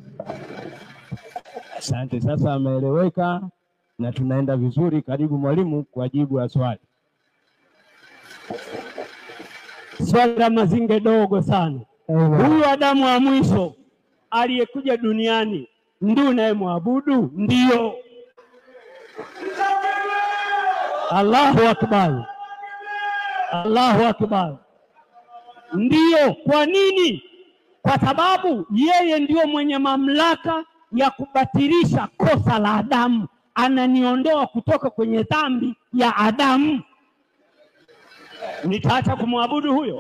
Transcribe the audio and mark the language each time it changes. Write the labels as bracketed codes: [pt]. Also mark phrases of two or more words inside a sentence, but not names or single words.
[sw] Asante, sasa ameeleweka na tunaenda vizuri. Karibu mwalimu kwa jibu ya swali. Swali la Mazinge dogo sana. Huyu Adamu wa mwisho aliyekuja duniani ndiye unayemwabudu? Ndio. [ar] الله أكبر. الله أكبر. [sw] Ndio. Kwa nini? Kwa sababu yeye ndio mwenye mamlaka ya kubatilisha kosa la Adamu. Ananiondoa kutoka kwenye dhambi ya Adamu. Nitaacha kumwabudu huyo?